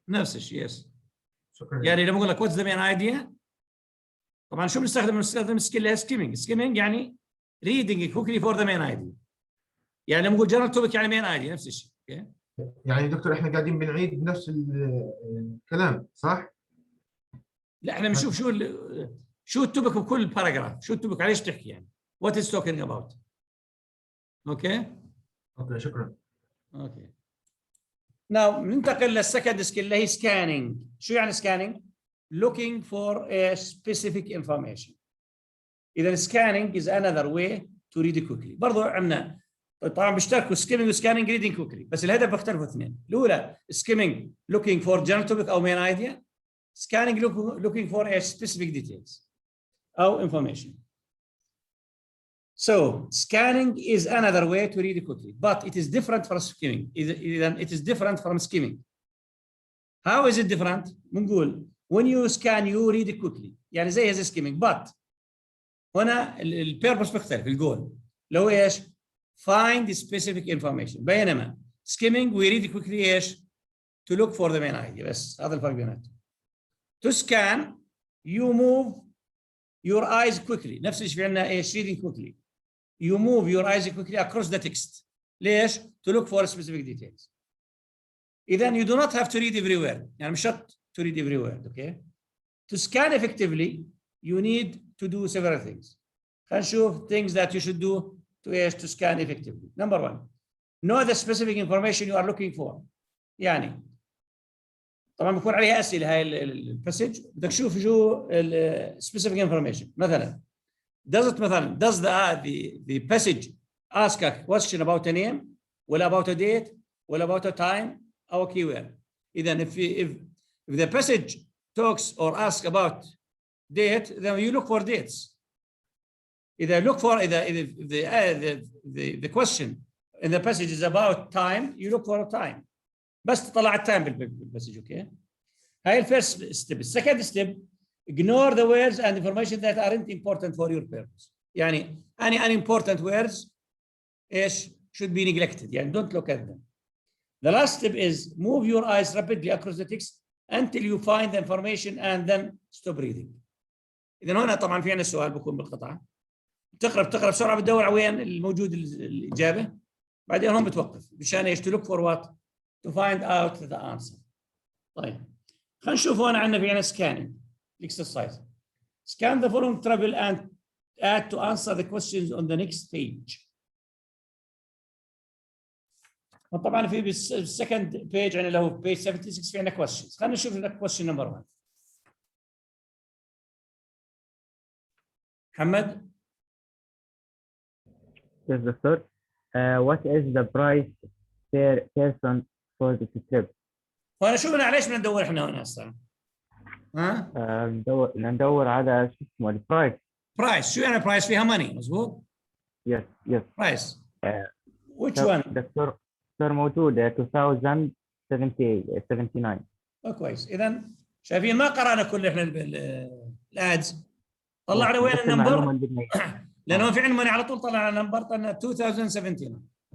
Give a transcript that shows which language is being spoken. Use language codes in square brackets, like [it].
[ar] نفس الشيء, yes. شكرا. يعني لما اقول لك [en] what's the main idea؟ [ar] طبعا شو بنستخدم skill skimming. [en] Skimming يعني reading quickly for the main idea. [ar] يعني لما نقول general topic يعني main idea نفس الشيء. [en] Okay. [ar] يعني دكتور احنا قاعدين بنعيد نفس الكلام صح؟ لا احنا بنشوف شو التوبك بكل باراجراف، شو التوبك عليه تحكي يعني. [en] What is talking about. Okay. [ar] اوكي شكرا. [en] Okay. [ar] Now ننتقل للسكند سكيل اللي هي scanning. شو يعني [en] scanning؟ Looking for a specific information. إذا scanning is another way to read quickly. [ar] برضو عندنا طبعا بيشتركوا skimming و scanning reading quickly، بس الهدف بيختلفوا اثنين. [en] الأولى skimming looking for general topic أو main idea. Scanning looking for a specific details أو information. So scanning is another way to read quickly, but it is different from skimming. It is different from skimming. How is it different? [ar] بنقول [en] when you scan you read it quickly. [ar] يعني زي هذا skimming, but هنا البيربس بيختلف. الجول لو ايش؟ [en] Find specific information. بينما skimming we read quickly ايش؟ to look for the main idea. [ar] بس هذا الفرق بيناتهم. [en] To scan you move your eyes quickly. [ar] نفس الشيء في عندنا ايش [en] reading quickly. You move your eyes quickly across the text. ليش؟ To look for specific details. إذا you do not have to read every word. [ar] يعني مش شرط [en] to read every word. Okay. To scan effectively you need to do several things. [ar] خلينا نشوف [en] things that you should do to scan effectively. Number one, know the specific information you are looking for. [ar] يعني طبعا بيكون عليها اسئله هاي الباسج بدك تشوف شو [en] specific information. مثلا does the passage ask a question about a name ولا about a date ولا about a time or a keyword. اذا if the passage talks or asks about date then you look for dates. إذا look for the question in the passage is about time you look for a time. [ar] بس تطلع التايم بالمسج. اوكي هاي الفيرست ستيب. [en] السكند step ignore the words and information that aren't important for your purpose. يعني any unimportant words ايش should be neglected. يعني don't look at them. The last step is move your eyes rapidly across the text until you find the information and then stop reading. [ar] اذا هنا طبعا في عندنا السؤال بكون بالقطعه بتقرا بسرعه بتدور على وين الموجود الاجابه بعدين هون بتوقف مشان ايش [en] to look for what to find out the answer. [ar] طيب خلينا نشوف هون عندنا في عندنا scanning exercise. [en] Scan the following table and add to answer the questions on the next page. [ar] وطبعا في بالسكند بيج عندنا اللي هو page 76 في عندنا questions. خلينا نشوف question number 1. محمد. [en] Yes, doctor. What is the price per person for this trip? [ar] وانا شو بدنا ليش بدنا ندور احنا هنا هسه؟ ها؟ ندور على شو اسمه البرايس. برايس شو يعني برايس فيها ماني مظبوط؟ [en] Yes, yes. Price. Which one؟ [ar] دكتور موجود 2079. كويس إذا شايفين ما قرأنا كل احنا الادز طلعنا وين النمبر؟ لأنه في عندنا ماني على طول طلعنا نمبر طلعنا 2079.